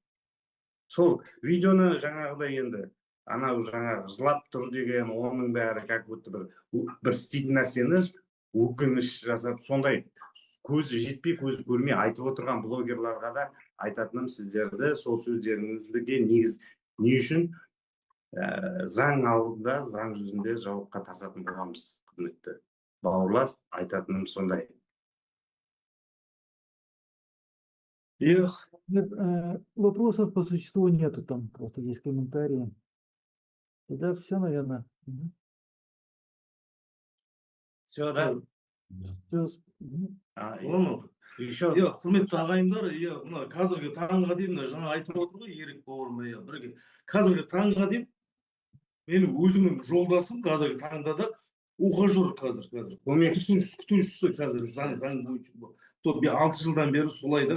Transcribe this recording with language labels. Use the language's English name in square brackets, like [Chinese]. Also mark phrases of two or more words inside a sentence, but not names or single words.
[Kazakh] Сол видеоны жаңағыдай енді анау жаңағы жылап тұр деген, оның бәрі [Russian] как будто [Kazakh] бір істейтін нәрсені өкініш жасап, сондай көзі жетпей, көзі көрмей айтып отырған блогерларға да айтатыным, сіздерді сол сөздеріңізге негіз не үшін заң алдында, заң жүзінде жауапқа тартатын боламыз, құрметті бауырлар, айтатыным сондай. [Russian] Вопросов по существу нету, там просто есть комментарии. Тогда все, наверное. Все, да? [Kazakh] Еще құрметті ағайындар, мына қазіргі таңға дейін, жаңа айтып отыр ғой Ерік бауырым, бірге қазіргі таңға дейін менің өзімнің жолдасым қазіргі таңда да ухажер, қазір күтушісі, қазір заң бойынша 6 жылдан бері солай да.